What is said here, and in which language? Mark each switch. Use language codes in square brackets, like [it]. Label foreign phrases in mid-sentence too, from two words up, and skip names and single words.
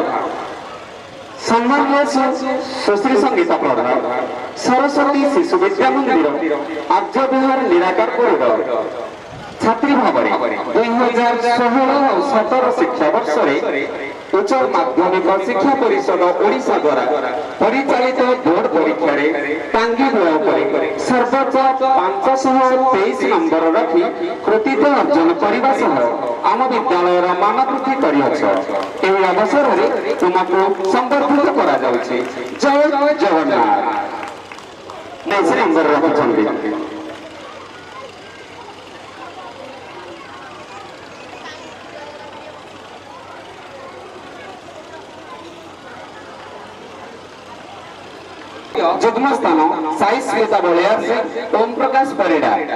[or] ସମ୍ମାନୀୟ ସୁଶ୍ରୀ ସଙ୍ଗୀତା ପ୍ରଧାନ ସରସ୍ୱତୀ ଶିଶୁ ବିଦ୍ୟା ମନ୍ଦିର ଆର୍ଯ୍ୟ ବିହାର ନିରାକାରପୁରର ଛାତ୍ରୀ ଭାବରେ 2016-17 ଶିକ୍ଷାବର୍ଷରେ ଉଚ୍ଚ ମାଧ୍ୟମିକ ଶିକ୍ଷା ପରିଷଦ ଓଡ଼ିଶା ଦ୍ୱାରା ପରିଚାଳିତ ବୋର୍ଡ ପରୀକ୍ଷାରେ ଟାଙ୍ଗୀ ବ୍ୟୟ କରି ସର୍ବୋଚ୍ଚ 523 ନମ୍ବର ରଖି କୃତିତ୍ୱ ଅର୍ଜନ କରିବା ସହ ଆମ ବିଦ୍ୟାଳୟର ମାନ ବୃଦ୍ଧି କରିଅଛ। ଏହି ଅବସରରେ ତୁମକୁ ସମ୍ବର୍ଦ୍ଧିତ କରାଯାଉଛି। ଜୟ ଜଗନ୍ନାଥ। 23 ନମ୍ବର ରଖିଛନ୍ତି। ଯୁଗ୍ମ ସ୍ଥାନ সাই স্মিতা বলিয়ার ওম প্রকাশ পরিডা।